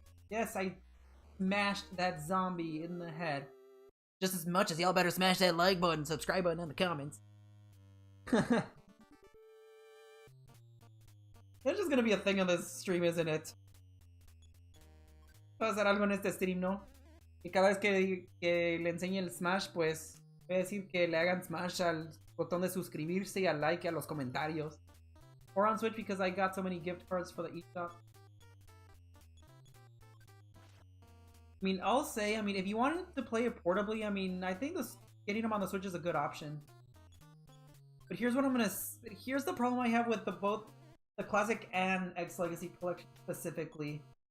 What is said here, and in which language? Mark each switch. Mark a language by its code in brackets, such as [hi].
[en] Yes, I smashed that zombie in the head. Just as much as y'all better smash that like button, subscribe button in the comments. That's just gonna be a thing on this stream, isn't it? [es] Va a hacer algo en este stream, ¿no? Y cada vez que le enseñe el smash, pues voy a decir que le hagan smash al botón de suscribirse y al like y a los comentarios. [en] Or on Switch because I got so many gift cards for the eShop. I mean, I'll say, I mean, if you wanted to play it portably, I mean, I think getting them on the Switch is a good option. But here's what here's the problem I have with both the Classic and X Legacy Collection specifically.